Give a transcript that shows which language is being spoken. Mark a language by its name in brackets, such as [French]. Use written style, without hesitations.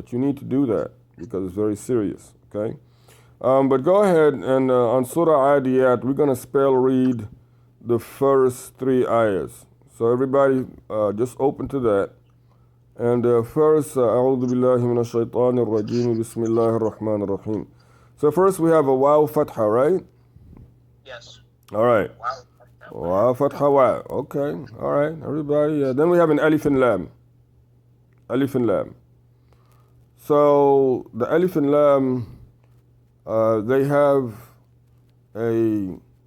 [English] But you need to do that because it's very serious. Okay. But go ahead and on Surah Adiyat, we're gonna spell read the first 3 ayahs. So everybody, just open to that. And first, [Arabic] أعوذ بالله من الشيطان الرجيم بسم الله الرحمن الرحيم. [English] So first we have a waw fatha, right? Yes. All right. Wow. Waw fatha wa. Okay. All right. Everybody. Then we have an alif and lam. Alif and lam. So the alif and lam, they have a.